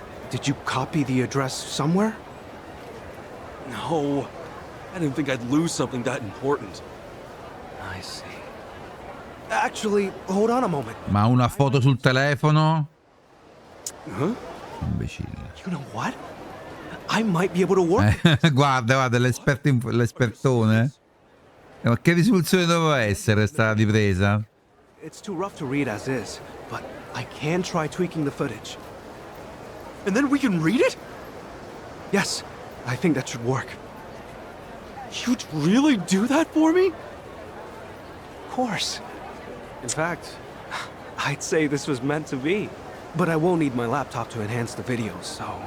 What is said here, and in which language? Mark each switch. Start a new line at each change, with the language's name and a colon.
English: Did you copy the address somewhere? No. I didn't think I'd lose something that important. I see. Actually, hold on a moment.
Italian: Ma una foto sul telefono? Huh? Imbecille.
English: You know what? I might be able to work.
Italian: Guarda, l'espertone. Ma che risoluzione doveva essere sta ripresa?
English: It's too rough to read as is, but I can try tweaking the footage. And then we can read it? Yes, I think that should work. You'd really do that for me? Of course. In fact, I'd say this was meant to be. But I will need my laptop to enhance the videos, so...